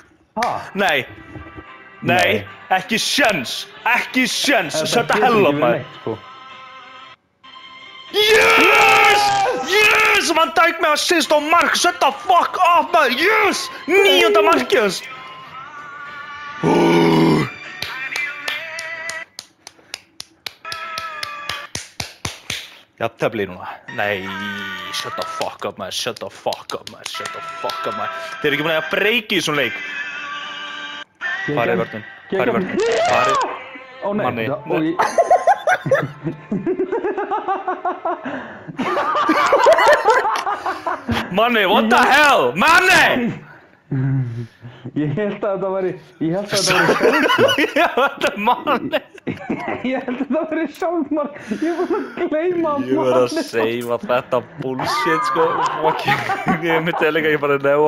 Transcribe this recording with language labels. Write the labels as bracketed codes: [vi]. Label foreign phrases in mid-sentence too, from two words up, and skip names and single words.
[is] Nei. Nei, ekki sjens. Ekki sjens. [en] Shut the hell up, [is] maður. Yes! Yes! Van Dijk með assist og mark. [en] Shut the fuck up, [is] maður. Yes! 9. markið hans. Jafntefli núna. Nei, [en] shut the fuck up, [is] maður. [en] Shut the fuck up, [is] maður. [en] Shut the fuck up, [is] maður. Þeir eru ekki búin að breyka í svona leik. Hvar vörnin? Hvar vörnin? Ó nei, Manni. Manni, [en] what the hell? [is] Manni! Ég held að þetta væri sjálfsmark. Já, þetta er Manni. Ég held að þetta væri sjálfsmark. Ég var að gleyma Ég var að seifa þetta bullshit, sko. Ég myndi líka, ég bara